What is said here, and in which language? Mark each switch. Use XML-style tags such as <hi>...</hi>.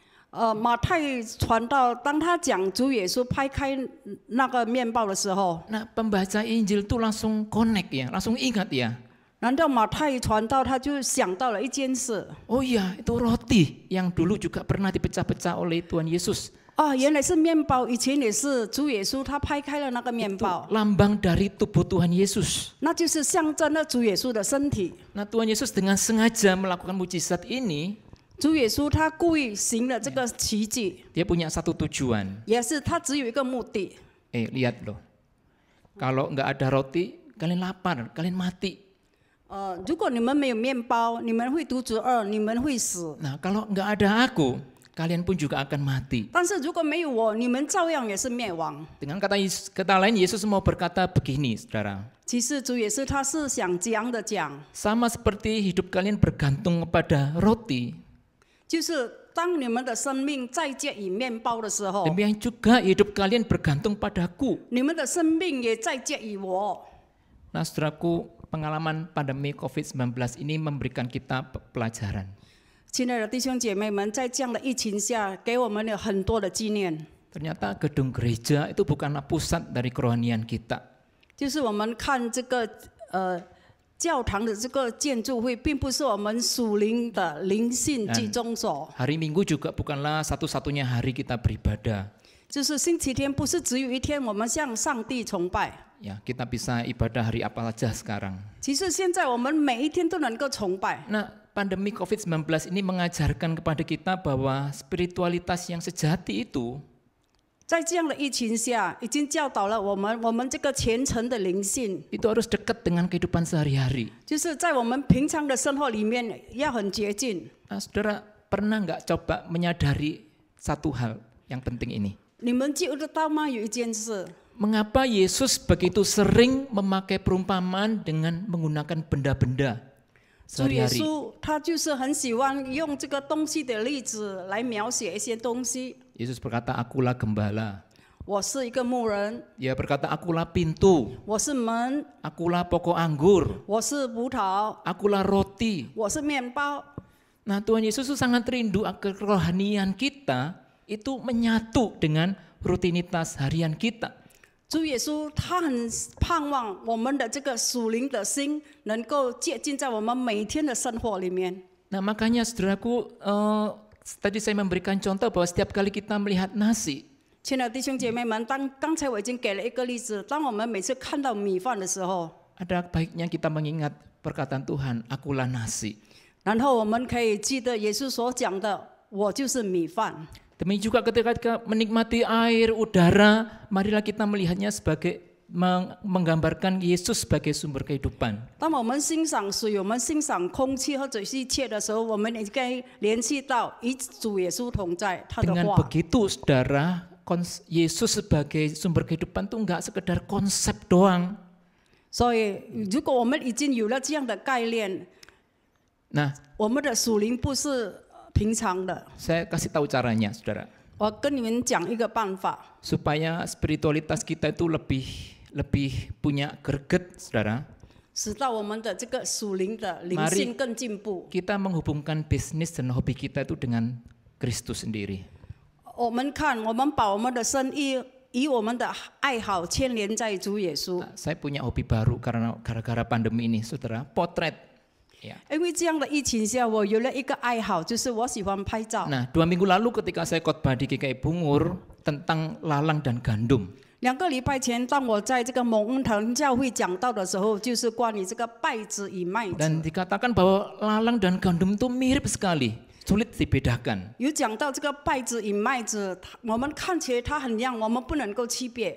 <zh>马太传道，当他讲主耶稣拍开那个面包的时候，</zh> <id>nah pembaca Injil itu langsung connect ya, langsung ingat ya.</id> <zh>难道马太传道他就想到了一件事？</zh> <id>Oh iya, itu roti yang dulu juga pernah dipecah-pecah oleh Tuhan Yesus.</id> <zh>啊，原来是面包，以前也是主耶稣他拍开了那个面</zh> <id>Itu</id> <zh>包，</zh> <id>lambang dari tubuh Tuhan Yesus.</id> <zh>那就是象征了主耶稣的身体。</zh> <id>Nah Tuhan Yesus dengan sengaja melakukan mujizat ini,</id> <zh>主耶稣他故意行了这个奇迹，</zh> <id>dia punya satu tujuan.</id> <zh>也是他只有一个目的。</zh> <id>Lihat loh, kalau nggak ada roti, kalian lapar, kalian mati.</id> <zh>如果你们没有面包，你们会肚子饿，你们会死。</zh> <id>Nah kalau nggak ada aku, kalian pun juga akan mati.</id> <zh>但是如果没有我，你们照样也是灭亡。</zh> <id>Dengan kata lain, Yesus mau berkata begini, saudara.</id> <zh>其实主耶稣他是想这样的讲，</zh> <id>Sama seperti hidup kalian bergantung kepada roti,</id> <zh>就是当你们的生命再借以面包的时候，</zh> <id>demikian juga hidup kalian bergantung padaku.</id> <zh>你们的生命也再借以我。</zh> <id>Nah, saudaraku, pengalaman pandemi COVID-19 ini memberikan kita pelajaran.</id> <zh>亲爱的弟兄姐妹们，在这样的疫情下，给我们有很多的纪念。</zh> <id>Ternyata gedung gereja itu bukanlah pusat dari kerohanian kita.</id> <zh>就是我们看这个教堂的这个建筑会，并不是我们属灵的灵性集中所。</zh> <id>Hari Minggu juga bukanlah satu-satunya hari kita beribadah.</id> <zh>就是星期天不是只有一天我们向上帝崇拜，</zh> <id>Ya, kita bisa ibadah hari apa saja sekarang.</id> <zh>其实现在我们每一天都能够崇拜。</zh> <id>Nah, pandemi COVID-19 ini mengajarkan kepada kita bahwa spiritualitas yang sejati itu</id> <zh>在这样的疫情下，已经教导了我们这个虔诚的灵性，</zh> <id>itu harus dekat dengan kehidupan sehari-hari.</id> <zh>就是在我们平常的生活里面要很接近。</zh> <id>Nah, saudara pernah nggak coba menyadari satu hal yang penting ini?</id> <zh>你们记得到吗？有一件事，</zh> <id>Mengapa Yesus begitu sering memakai perumpamaan dengan menggunakan benda-benda</id> <zh>主耶</zh> <id>sehari-hari?</id> <zh>稣他就是很喜欢用这个东西的例子来描写一些东西。</zh> <id>Yesus berkata, akulah gembala.</id> <zh>我是一个牧人，</zh> <id>Dia berkata, akulah pintu.</id> <zh>我是门，</zh> <id>Akulah pokok anggur.</id> <zh>我是葡萄，</zh> <id>Akulah roti.</id> <zh>我是面包。</zh> <id>Nah, Tuhan Yesus itu sangat rindu agar kerohanian kita itu menyatu dengan rutinitas harian kita.</id> <zh>主耶稣他很盼望我们的这个属灵的心能够接近在我们每天的生活里面。</zh> <id>Nah, makanya saudaraku, tadi saya memberikan contoh bahwa setiap kali kita melihat nasi,</id> <zh>亲爱的弟兄姐妹们，刚才我已经给了一个例子，当我们每次看到米饭的时候，</zh> <id>ada baiknya kita mengingat perkataan Tuhan, akulah nasi.</id> <zh>然后我们可以记得耶稣所讲的，我就是米饭。</zh> <id>Demikian juga ketika kita menikmati air, udara, marilah kita melihatnya sebagai menggambarkan Yesus sebagai sumber kehidupan.</id> <zh>当我们欣赏水、我们欣赏空气或者是一切的时候，我们应该联系到与主耶稣同在，他的</zh> <id>Dengan</id> <zh>话。</zh> <id>begitu, saudara, Yesus sebagai sumber kehidupan itu enggak sekedar konsep doang.</id> <zh>所以，如果我们已经有了这样的概念，</zh> <id>Nah,</id> <zh>我们的属灵不是平常的。</zh> <id>saya kasih tahu caranya, saudara.</id> <zh>我跟你们讲一个办法，</zh> <id>Supaya spiritualitas kita itu lebih punya greget, saudara.</id> <zh>使到我们的这个属灵的灵</zh> <id>Mari</id> <zh>性更进步。</zh> <id>kita menghubungkan bisnis dan hobi kita itu dengan Kristus sendiri.</id> <zh>我们看，我们把我们的生意以我们的爱好牵连在主耶稣。</zh> <id>Nah, saya punya hobi baru karena gara-gara pandemi ini, saudara. Potret. Ya.</id> <zh>因为这样的疫情下，我有了一个爱好，就是我喜欢拍照。</zh> <id>Nah, 2 minggu lalu ketika saya khotbah di GKI Bungur tentang lalang dan gandum.</id> <zh>2个礼拜前，当我在这个蒙恩堂教会讲到的时候，就是关于这个稗子与麦子。</zh> <id>Dan dikatakan bahwa lalang dan gandum itu mirip sekali, sulit dibedakan.</id> <zh>有讲到这个稗子与麦子，我们看起来它很像，我们不能够区别。</zh>